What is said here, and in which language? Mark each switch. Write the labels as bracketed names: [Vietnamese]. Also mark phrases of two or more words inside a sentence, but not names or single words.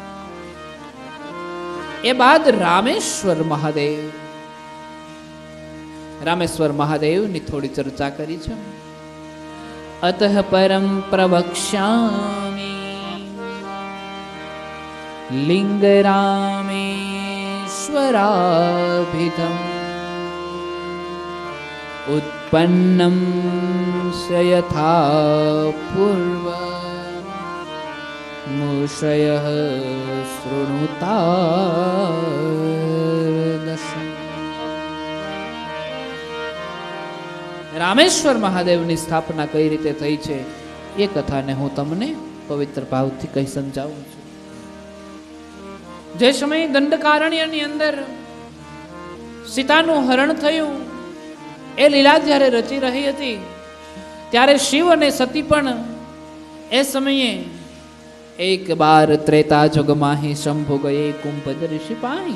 [Gujarati] એ બાદ રામેશ્વર મહાદેવની થોડી ચર્ચા કરી છે. [Sanskrit] અતઃ પરમ પ્રવક્ષ્યામિ લિંગ રામેશ્વરાભિધમ उत्पन्नं स यथा पूर्व मूषयः शृणुतार्दशम्। [Gujarati] રામેશ્વર મહાદેવની સ્થાપના કઈ રીતે થઈ છે એ કથાને હું તમને પવિત્ર ભાવથી કહી સમજાવું છું. જે સમયે દંડકારણ્યની અંદર સીતાનું હરણ થયું એ લીલા જ્યારે રચી રહી હતી ત્યારે શિવ અને સતી પણ એ સમયે [Awadhi] एक बार त्रेता जगमाही शंभु गये कुंभज ऋषि पाही.